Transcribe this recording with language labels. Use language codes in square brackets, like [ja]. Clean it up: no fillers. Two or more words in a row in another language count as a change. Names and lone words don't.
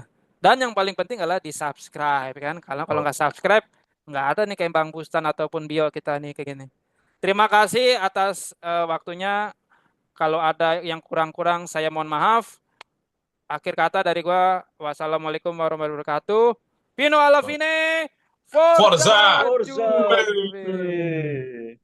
[id] Dan yang paling penting adalah di subscribe kan, kalau kalau Oh, nggak subscribe nggak ada nih kayak Bang Bustan ataupun Bio kita nih kayak gini. Terima kasih atas waktunya. Kalau ada yang kurang-kurang saya mohon maaf. Akhir kata dari gua, [ar] والسلام عليكم ورحمة الله وبركاته. [it] Pino alla oh. fine, Forza Forza! Forza Juve. Juve! Juve.